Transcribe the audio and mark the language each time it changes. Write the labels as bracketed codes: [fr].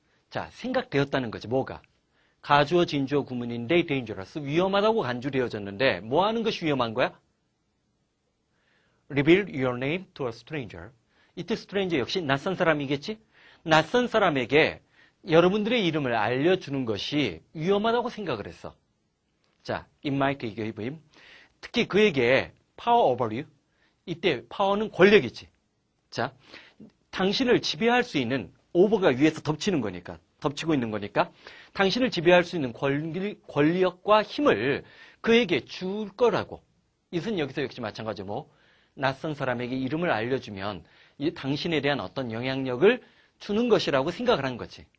[ko] 자, 생각되었다는 거지. 뭐가? 가주어 진주어 구문인데 dangerous 위험하다고 간주되어졌는데 뭐 하는 것이 위험한 거야? [en] Reveal your name to a stranger. [ko] 이때 stranger 역시 낯선 사람이겠지? 낯선 사람에게 여러분들의 이름을 알려주는 것이 위험하다고 생각을 했어. [en] 자, it might give him. [ko] 특히 그에게 [en] power over you. [ko] 이때 power는 권력이지. 자, 당신을 지배할 수 있는 over가 위에서 덮치고 있는 거니까 당신을 지배할 수 있는 권력과 힘을 그에게 줄 거라고. 이것은 여기서 역시 마찬가지 낯선 사람에게 이름을 알려주면 당신에 대한 어떤 영향력을 주는 것이라고 생각을 한 거지.